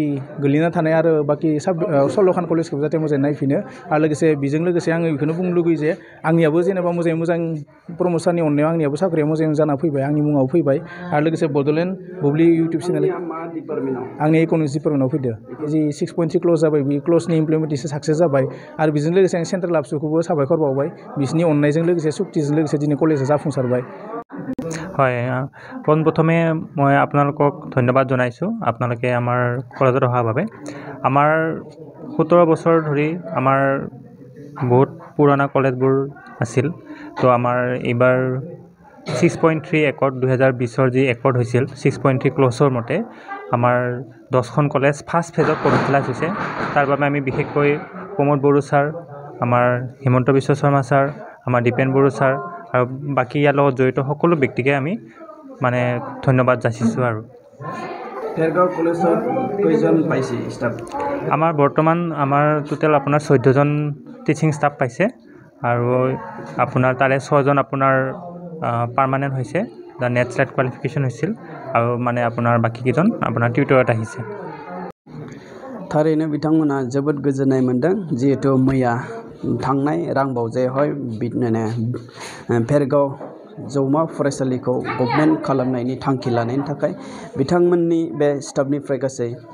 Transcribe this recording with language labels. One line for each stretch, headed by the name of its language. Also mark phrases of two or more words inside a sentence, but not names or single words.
Bodo: गोलैना थानाय आरो बाखि सल्ल'खान कलेजखौबो जाहाथे मोजाङै नायफिनो आरो लोगोसे बेजों लोगोसे आङो बेखौनो बुंनो लुगैयो जे आंनियाबो जेनेबा मोजाङै मोजां प्रमद सारनि अननायाव आंनियाबो साख्रिया मोजाङै जाना फैबाय आंनि मुङाव फैबाय आरो लोगोसे बड'लेण्ड बुब्लि
English: YouTube channel
Bodo: आंनि
English: economics departmentआव
Bodo: फैदो जि 6.3 क्ल'ज जाबाय बे क्ल'जनि
English: implementation success
Bodo: जाबाय आरो बेजों लोगोसे आं सेन्ट्रेल आबसुखौबो साबायखर बावबाय बिसोरनि अननायजों लोगोसे सुक्तिजों लोगोसे दिनै कलेजा जाफुंसारबाय
Assamese: হয় পোনপ্ৰথমে মই আপোনালোকক ধন্যবাদ জনাইছোঁ আপোনালোকে আমাৰ কলেজত অহাৰ বাবে আমাৰ 17 বছৰ ধৰি আমাৰ বহুত পুৰণা কলেজবোৰ আছিল তো আমাৰ এইবাৰ 6.3 একৰ্ড 2020ৰ যি একৰ্ড হৈছিল 6.3 ক্ল'জৰ মতে আমাৰ 10খন কলেজ
English: first phaseত complete
Assamese: হৈছে তাৰ বাবে আমি বিশেষকৈ প্ৰমোদ বড়ো ছাৰ আমাৰ হিমন্ত বিশ্ব শৰ্মা ছাৰ আমাৰ দীপেন বড়ো ছাৰ আৰু বাকী ইয়াৰ লগত জড়িত সকলো ব্যক্তিকে আমি মানে ধন্যবাদ যাচিছোঁ আৰু ফেৰগাঁও কলেজত কেইজন পাইছে ষ্টাফ আমাৰ বৰ্তমান আমাৰ টোটেল আপোনাৰ 14জন
English: teaching staff
Assamese: পাইছে আৰু আপোনাৰ তাৰে 6জন আপোনাৰ পাৰ্মানেণ্ট হৈছে দা
English: NET SLET qualification
Assamese: হৈছিল আৰু মানে আপোনাৰ বাকী কেইজন আপোনাৰ টিউটৰত আহিছে
Bodo: थारैनो बिथांमोना जोबोद गोजोननाय मोनदों जिहेतु मैया थांनाय रांबावजायावहाय बिदिनो फेरगाव जौमा फरायसालिखौ गभर्नमेन्ट खालामनायनि थांखि लानायनि थाखाय बिथांमोननि बे स्टाफनिफ्राय गासै